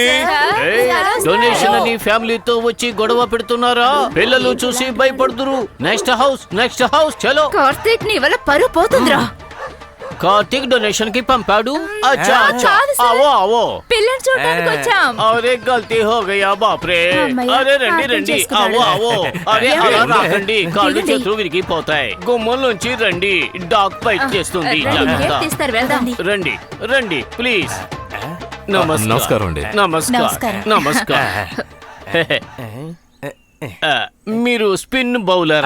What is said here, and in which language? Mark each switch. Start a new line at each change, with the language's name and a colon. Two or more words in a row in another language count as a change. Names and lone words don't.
Telugu: డొనేషన్ అని ఫ్యామిలీతో వచ్చి గొడవ పెడుతున్నారా? పిల్లలు చూసి భయపడుతురు.
English: next house
Telugu: చలో. కార్తీక్, నీ వల్ల పరువు పోతుందిరా. కార్తీక్ డొనేషన్ కి పంపాడు.
Hindi: अच्छा अच्छा,
Telugu: కాదు సార్.
Hindi: आवो आवो.
Telugu: పిల్లలు చూడడానికి వచ్చాం.
Hindi: अरे गलती हो गया बाप रे.
Telugu: అమ్మయ్య, अरे రండి అర్థం రండి, చేసుకున్నాడు.
Hindi: आवो आवो. अरे
Telugu: అలా రాకండి, కాళ్ళు దిగండి. చేతులు విరిగిపోతాయి. గుమ్మం నుంచి రండి,
English: dog fight
Telugu: చేస్తుంది. రండి, జాగ్రత్త. కేక్ తీస్తారు, వెళ్దాం. రండి రండి ప్లీజ్. నమస్కారం అండి. నమస్కారం. మీరు
English: spin bowler.